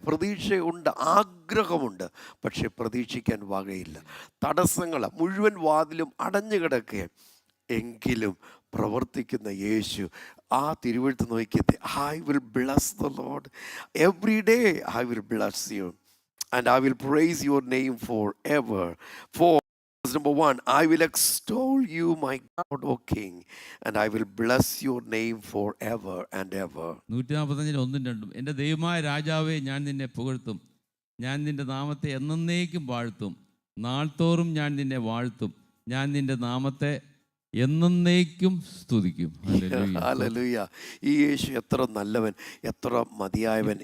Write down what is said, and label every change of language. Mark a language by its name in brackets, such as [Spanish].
[Malayalam] പ്രതീക്ഷയുണ്ട്, ആഗ്രഹമുണ്ട്, പക്ഷെ പ്രതീക്ഷിക്കാൻ വകയില്ല. തടസ്സങ്ങൾ, മുഴുവൻ വാതിലും അടഞ്ഞു കിടക്കുക, എങ്കിലും പ്രവർത്തിക്കുന്ന യേശു. ആ തിരുവെഴുത്ത് നോക്കിയത്, [English] I will bless the lord every day, I will bless you and I will praise your name forever. For number 1, I will extol you, my God, O King, and I will bless your name forever and ever. [Malayalam] 145-1-2 എൻ്റെ ദൈവമായ രാജാവേ, ഞാൻ നിന്നെ പുകഴ്ത്തും, ഞാൻ നിന്റെ നാമത്തെ എന്നേക്കും വാഴ്ത്തും, നാൾതോറും ഞാൻ നിന്നെ വാഴ്ത്തും, ഞാൻ നിന്റെ നാമത്തെ എന്നേക്കും സ്തുതിക്കും. ഹല്ലേലൂയ. ഈ യേശു എത്ര നല്ലവൻ, എത്ര മതിയായവൻ.